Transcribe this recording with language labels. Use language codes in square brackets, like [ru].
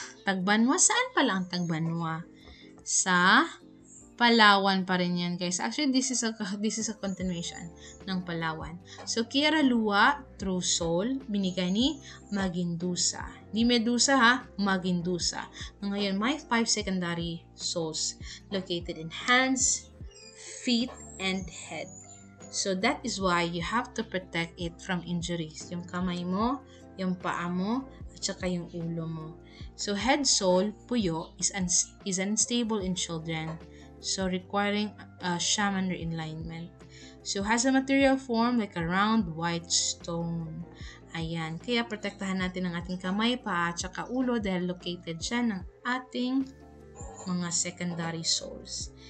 [tl] Tagbanwa, saan pala ang Tagbanwa? Sa Palawan pa rin yan, guys. [en] Actually, this is a continuation ng Palawan. [tl] So, Kiaralua, true soul, binigay ni Magindusa. Di Medusa ha, [en] Magindusa. [tl] Ngayon, may [en] 5 secondary souls located in hands, feet, and head. So, that is why you have to protect it from injuries. [tl] Yung kamay mo, yung paa mo, at saka yung ulo mo. [en] So, head soul, puyo, is unstable in children. So, requiring shaman realignment. So, has a material form like a round white stone. [tl] Ayan. Kaya, protektahan natin ang ating kamay, paa, at saka ulo dahil located siya ng ating mga secondary souls.